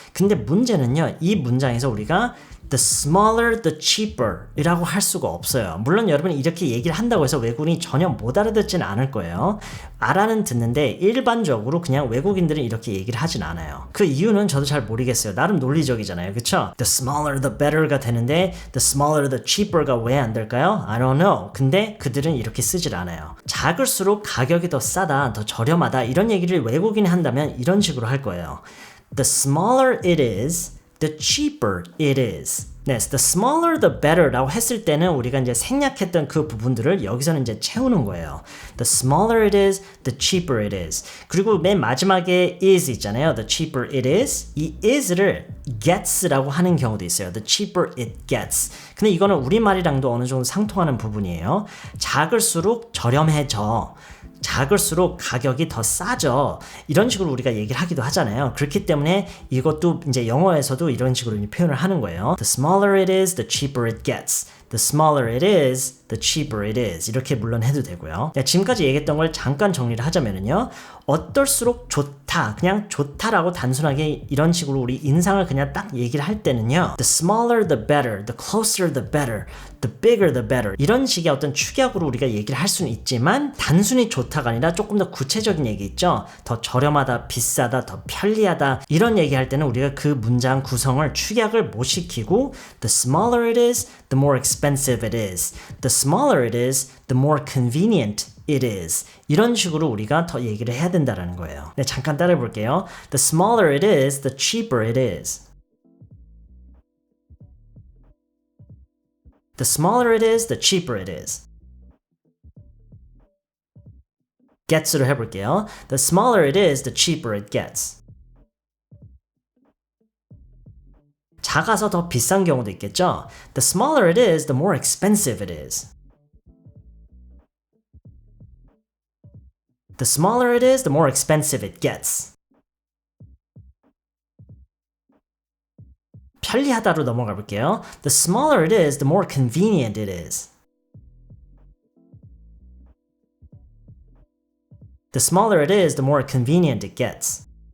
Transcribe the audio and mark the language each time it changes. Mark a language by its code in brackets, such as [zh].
[ko] 근데 문제는요. 이 문장에서 우리가 [en] the smaller the cheaper [ko] 이라고 할 수가 없어요. 물론 여러분이 이렇게 얘기를 한다고 해서 외국인이 전혀 못 알아듣지는 않을 거예요. 알아는 듣는데 일반적으로 그냥 외국인들은 이렇게 얘기를 하진 않아요. 그 이유는 저도 잘 모르겠어요. 나름 논리적이잖아요. 그쵸? [en] The smaller the better가 [ko] 되는데 [en] the smaller the cheaper가 [ko] 왜 안 될까요? [en] I don't know. [ko] 근데 그들은 이렇게 쓰질 않아요. 작을수록 가격이 더 싸다, 더 저렴하다 이런 얘기를 외국인이 한다면 이런 식으로 할 거예요. [en] The smaller it is, the cheaper it is. [ko] 네, [en] the smaller the better [ko] 라고 했을 때는 우리가 이제 생략했던 그 부분들을 여기서는 이제 채우는 거예요. [en] The smaller it is, the cheaper it is. [ko] 그리고 맨 마지막에 is 있잖아요. [en] The cheaper it is. [ko] 이 is를 gets라고 하는 경우도 있어요. [en] The cheaper it gets. [ko] 근데 이거는 우리말이랑도 어느 정도 상통하는 부분이에요. 작을수록 저렴해져. 작을수록 가격이 더 싸져. 이런 식으로 우리가 얘기를 하기도 하잖아요. 그렇기 때문에 이것도 이제 영어에서도 이런 식으로 표현을 하는 거예요. [en] The smaller it is, the cheaper it gets. The smaller it is, the cheaper it is. [ko] 이렇게 물론 해도 되고요. 지금까지 얘기했던 걸 잠깐 정리를 하자면요. 어떨수록 좋다. 그냥 좋다라고 단순하게 이런 식으로 우리 인상을 그냥 딱 얘기를 할 때는요. [en] The smaller the better, the closer the better, the bigger the better. [ko] 이런 식의 어떤 축약으로 우리가 얘기를 할 수는 있지만 단순히 좋다가 아니라 조금 더 구체적인 얘기 있죠. 더 저렴하다, 비싸다, 더 편리하다. 이런 얘기할 때는 우리가 그 문장 구성을 축약을 못 시키고 [en] The smaller it is, the more expensive it is. The smaller it is, the more convenient it is. [ko] 이런 식으로 우리가 더 얘기를 해야 된다는 거예요. 네, 잠깐 따라해 볼게요. [en] The smaller it is, the cheaper it is. The smaller it is, the cheaper it is. [ko] gets로 해볼게요. [en] The smaller it is, the cheaper it gets. [ko] 작아서 더 비싼 경우도 있겠죠. [en] The smaller it is, the more expensive it is. The smaller it is, the more expensive it gets. [ko] 편리하다로 넘어가 볼게요. [en] The smaller it is, the more convenient it is. The smaller it is, the more convenient it gets.